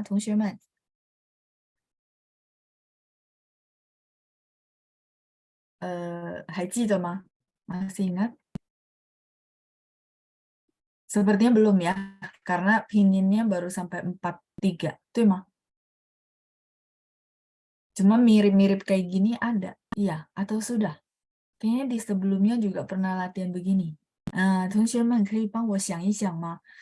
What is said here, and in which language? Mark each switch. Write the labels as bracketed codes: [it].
[zh] 同学们，还记得吗？ [id] Masih ingat? Sepertinya belum ya, karena pininnya baru sampai 43, [zh] 对吗？ [id] Cuma mirip-mirip kayak gini ada, iya atau sudah? Kayaknya di sebelumnya juga pernah latihan begini. Teman-teman, [zh] 可以帮我想一想吗？